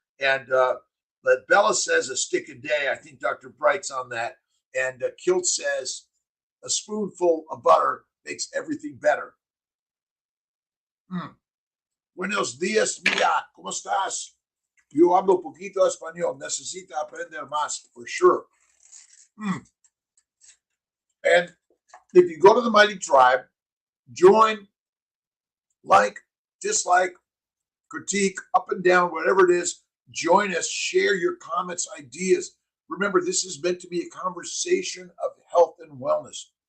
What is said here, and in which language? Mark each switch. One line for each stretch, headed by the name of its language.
English: And but Bella says a stick a day. I think Dr. Bright's on that. And Kiltz says a spoonful of butter makes everything better.
Spanish: Buenos días, mira, ¿cómo estás? Yo hablo poquito español. Necesita aprender más,
English: for sure. And if you go to the Mighty Tribe, join, like, dislike, critique, up and down, whatever it is, join us, share your comments, ideas. Remember, this is meant to be a conversation of health and wellness.